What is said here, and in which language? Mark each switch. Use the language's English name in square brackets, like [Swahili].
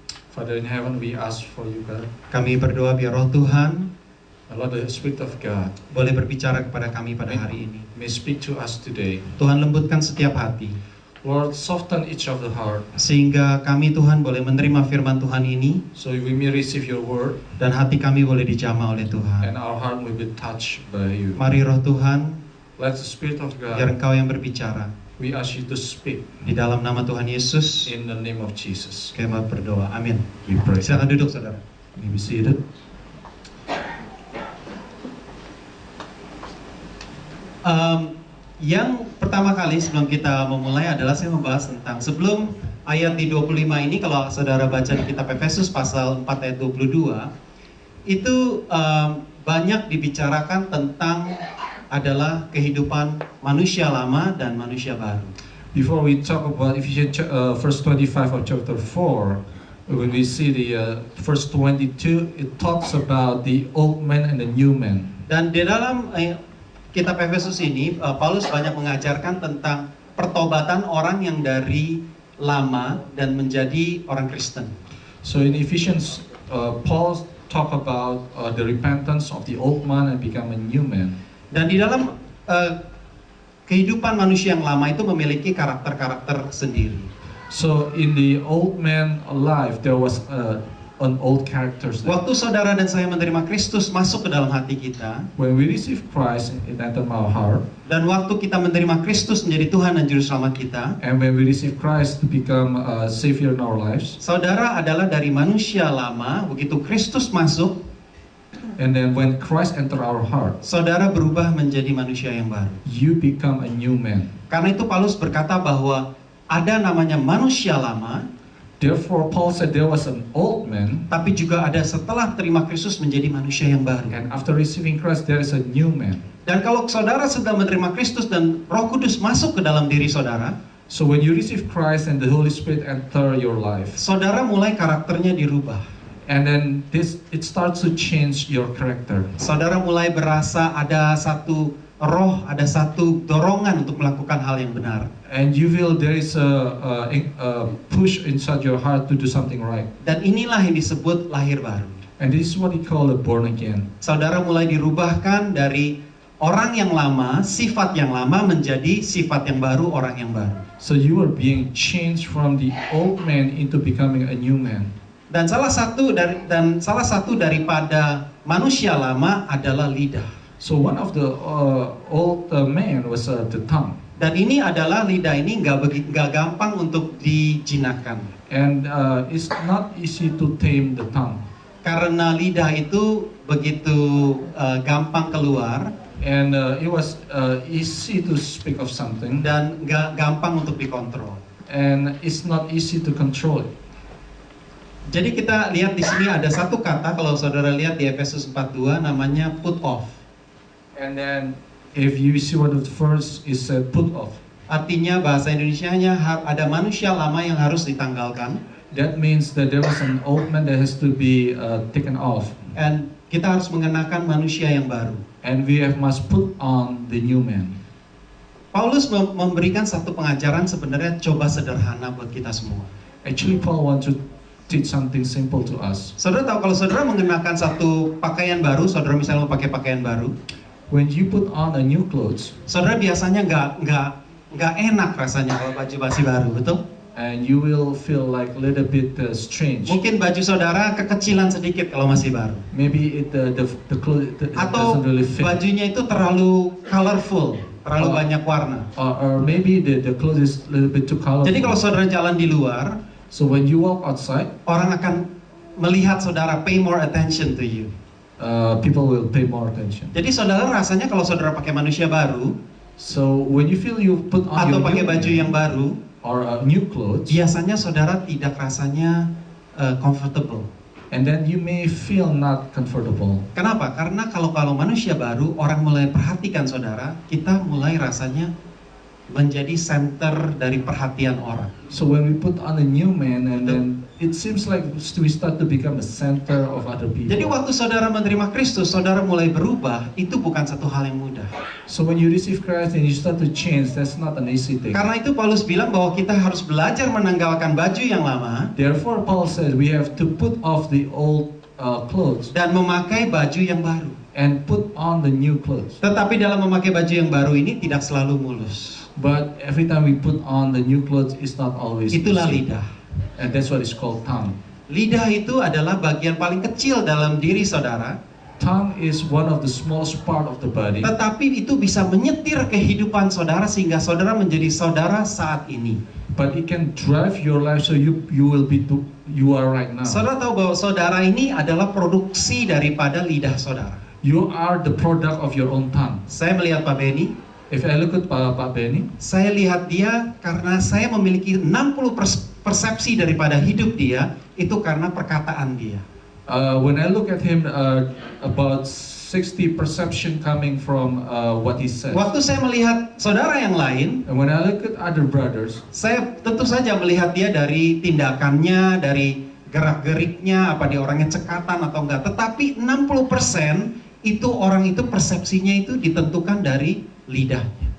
[English] Father in heaven, we ask for you, God. [Indonesian] Kami berdoa biar roh Tuhan [English] Lord, the Spirit of God [Indonesian] boleh berbicara kepada kami pada hari ini. [English] may speak to us today. [Indonesian] Tuhan, lembutkan setiap hati, [English] Lord, soften each of the heart, [Indonesian] sehingga kami Tuhan boleh menerima firman Tuhan ini, [English] so we may receive your word, [Indonesian] dan hati kami boleh dijamah oleh Tuhan. [English] and our heart will be touched by you. [Indonesian] Mari roh Tuhan, [English] Let the Spirit of [Indonesian] biar [English] God, [Indonesian] Engkau yang berbicara. [English] we ask you to speak [Indonesian] Di dalam nama Tuhan Yesus, [English] in the name of Jesus. [Indonesian] kami berdoa. Amin. [English] We pray. [Indonesian] Silakan duduk, saudara. [English] May be seated. [Indonesian] Yang pertama kali sebelum kita memulai adalah saya membahas tentang, sebelum ayat di 25 ini, kalau saudara baca di kitab Efesus pasal 4 ayat 22, itu banyak dibicarakan tentang adalah kehidupan manusia lama dan manusia baru. [English] Before we talk about Ephesians verse 25 of chapter 4, when we see the verse 22, it talks about the old man and the new man. [Indonesian] Dan di dalam kitab Efesus ini, Paulus banyak mengajarkan tentang pertobatan orang yang dari lama dan menjadi orang Kristen. [English] So in Ephesians, Paul talk about the repentance of the old man and become a new man. [Indonesian] Dan di dalam kehidupan manusia yang lama itu memiliki karakter-karakter sendiri. [English] So in the old man life, there was an old characters there. [Indonesian] Waktu saudara dan saya menerima Kristus masuk ke dalam hati kita, [English] When we receive Christ, it entered our heart. [Indonesian] dan waktu kita menerima Kristus menjadi Tuhan dan Juru Selamat kita, [English] And when we receive Christ to become a Savior in our lives, [Indonesian] saudara adalah dari manusia lama. Begitu Kristus masuk, [English] and then when Christ enter our heart, [Indonesian] saudara berubah menjadi manusia yang baru. [English] you become a new man. [Indonesian] Karena itu Paulus berkata bahwa ada namanya manusia lama, [English] Therefore, Paul said there was an old man, [Indonesian] tapi juga ada setelah terima Kristus menjadi manusia yang baru. [English] and after receiving Christ, there is a new man. [Indonesian] Dan kalau saudara sudah menerima Kristus dan Roh Kudus masuk ke dalam diri saudara, [English] So when you receive Christ and the Holy Spirit enter your life, [Indonesian] saudara mulai karakternya dirubah. [English] and then it starts to change your character. [Indonesian] Saudara mulai berasa ada satu roh, ada satu dorongan untuk melakukan hal yang benar. [English] And you feel there is a push inside your heart to do something right. [Indonesian] Dan inilah yang disebut lahir baru. [English] And this is what we call a born again. [Indonesian] Saudara mulai dirubahkan dari orang yang lama, sifat yang lama menjadi sifat yang baru, orang yang baru. [English] So you are being changed from the old man into becoming a new man. [Indonesian] Dan salah satu daripada manusia lama adalah lidah. [English] So one of the old man was the tongue. [Indonesian] Dan ini adalah lidah ini nggak gampang untuk dijinakkan. [English] And it's not easy to tame the tongue. [Indonesian] Karena lidah itu begitu gampang keluar [English] And it was easy to speak of something, [Indonesian] dan nggak gampang untuk dikontrol. [English] and it's not easy to control it. [Indonesian] Jadi kita lihat di sini ada satu kata, kalau saudara lihat di Efesus 4:2 namanya put off. [English] And then if you see what the first is said, put off. [Indonesian] Artinya bahasa Indonesianya ada manusia lama yang harus ditanggalkan, [English] That means that there was an old man that has to be taken off, [Indonesian] dan kita harus mengenakan manusia yang baru. [English] and we must put on the new man. [Indonesian] Paulus memberikan satu pengajaran sebenarnya coba sederhana buat kita semua. [English] Actually, Paul wants to teach something simple to us. [Indonesian] Saudara tahu kalau saudara mengenakan satu pakaian baru, saudara misalnya mau pakai pakaian baru, [English] When you put on a new clothes, [Indonesian] saudara biasanya nggak enak rasanya kalau baju masih baru, betul? [English] and you will feel like a little bit strange. [Indonesian] Mungkin baju saudara kekecilan sedikit kalau masih baru, [English] Maybe the clothes [Indonesian] atau [English] doesn't really fit. [Indonesian] bajunya itu terlalu colorful, terlalu Oh. banyak warna. [English] Or maybe the clothes is a little bit too colorful. [Indonesian] Jadi kalau saudara jalan di luar, [English] So when you walk outside, [Indonesian] orang akan melihat saudara, [English] pay more attention to you. people will pay more attention. [Indonesian] Jadi saudara rasanya kalau saudara pakai manusia baru [English] So when you feel you put on [Indonesian] atau [English] your [Indonesian] pakai [English] new [Indonesian] baju [English] man [Indonesian] yang baru, [English] or new clothes, [Indonesian] biasanya saudara tidak rasanya comfortable. [English] and then you may feel not comfortable. [Indonesian] Kenapa? Karena kalau manusia baru, orang mulai perhatikan saudara, kita mulai rasanya menjadi center dari perhatian orang. [English] So when we put on a new man, and then it seems like we start to become a center of other people. [Indonesian] Jadi waktu saudara menerima Kristus, saudara mulai berubah, itu bukan satu hal yang mudah. [English] So when you receive Christ and you start to change, that's not an easy thing. [Indonesian] Karena itu Paulus bilang bahwa kita harus belajar menanggalkan baju yang lama [English] Therefore, Paul says we have to put off the old clothes [Indonesian] dan memakai baju yang baru. [English] and put on the new clothes. [Indonesian] Tetapi dalam memakai baju yang baru ini tidak selalu mulus. [English] But every time we put on the new clothes, it's not always [Indonesian] Itulah [English] easy. [Indonesian] lidah. [English] And that's what is called tongue. [Indonesian] Lidah itu adalah bagian paling kecil dalam diri saudara, [English] Tongue is one of the smallest part of the body, [Indonesian] tetapi itu bisa menyetir kehidupan saudara sehingga saudara menjadi saudara saat ini. [English] but it can drive your life, so you will be you are right now. [Indonesian] Saudara tahu bahwa saudara ini adalah produksi daripada lidah saudara. [English] You are the product of your own tongue. [Indonesian] Saya melihat Pak Benny, [English] If I look at Pak Benny, [Indonesian] saya lihat dia karena saya memiliki 60 persepsi daripada hidup dia, itu karena perkataan dia. [English] when I look at him, about 60 perception coming from what he says. [Indonesian] Waktu saya melihat saudara yang lain, [English] And when I look at other brothers, [Indonesian] saya tentu saja melihat dia dari tindakannya, dari gerak-geriknya, apa dia orangnya cekatan atau enggak. Tetapi 60% itu orang itu persepsinya itu ditentukan dari lidahnya.